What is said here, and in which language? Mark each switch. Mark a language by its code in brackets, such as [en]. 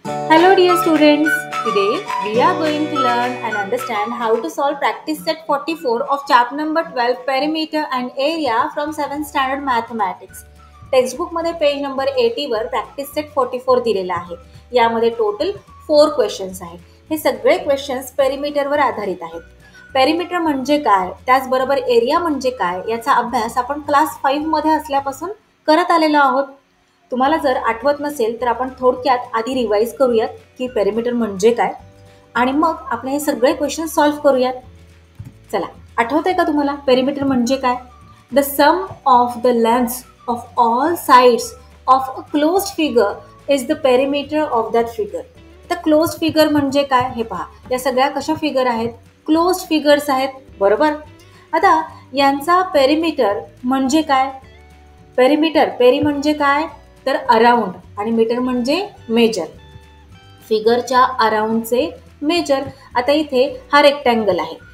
[en] Hello dear students, today we are going to learn and understand how to solve practice set 44 of chapter number 12 perimeter and area from 7th standard mathematics. [mr] Textbook मध्ये page number 80 वर practice set 44 दिलेला आहे. यामध्ये total 4 questions आहेत. हे सगळे questions पेरिमीटरवर आधारित आहेत. पेरिमीटर म्हणजे काय, त्याचबरोबर एरिया म्हणजे काय याचा अभ्यास आपण क्लास 5 मध्ये असल्यापासून करत आलेलो आहोत. तुम्हाला जर आठवत नसेल तर आपण थोडक्यात आधी रिवाइज करूयात की पेरिमीटर म्हणजे काय आणि मग आपण हे सगळे क्वेश्चन सॉल्व्ह करूयात. चला, आठवतंय का तुम्हाला पेरिमीटर म्हणजे काय? [en] The sum of the lengths of all sides of a closed figure is the perimeter of that figure. [mr] तर क्लोज्ड फिगर म्हणजे काय हे पहा. या सगळ्या कशा फिगर आहेत? क्लोज्ड फिगर्स आहेत, बरोबर. आता यांचा पेरिमीटर म्हणजे काय? पेरी म्हणजे काय तर अराउंड आणि मीटर म्हणजे मेजर. फिगरच्या अराउंडचे मेजर. आता इथे हा रेक्टँगल आहे.